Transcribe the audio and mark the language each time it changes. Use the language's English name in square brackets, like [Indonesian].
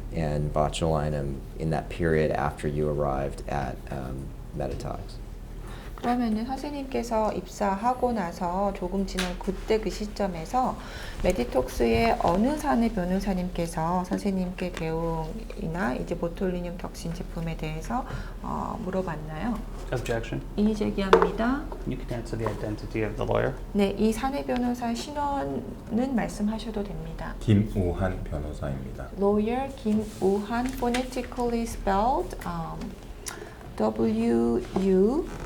[English] and botulinum in that period after you arrived at Meditox? [Korean] 그러면은 선생님께서 입사하고 나서 조금 지난 그때 그 시점에서 메디톡스의 어느 사내 변호사님께서 선생님께 대웅이나 이제 보톨리늄 덕신 제품에 대해서 물어봤나요? [English] Objection. [Korean] 이의 제기합니다. [English] You can answer the identity of the lawyer. [Korean] 네, 이 사내 변호사의 신원은 말씀하셔도 됩니다. 김우한 변호사입니다. [English] Lawyer 김우한, phonetically spelled W-U-H-A-N-K-I-M.